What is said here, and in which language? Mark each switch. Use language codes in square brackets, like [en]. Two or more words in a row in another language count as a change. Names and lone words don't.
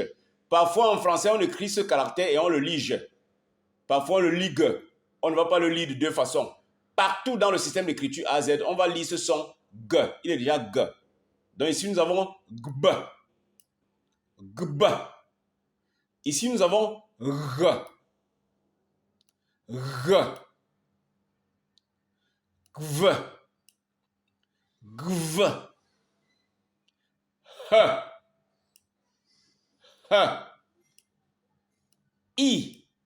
[fr] Parfois en français, on écrit ce caractère et on le lit je. Parfois on le lit g. On ne va pas le lire de deux façons. Partout dans le système d'écriture AZ, on va lire ce son g. Il est déjà g. Donc ici nous avons gb. Gb. Ici nous avons r. R. Gv. Gv. H. H. I.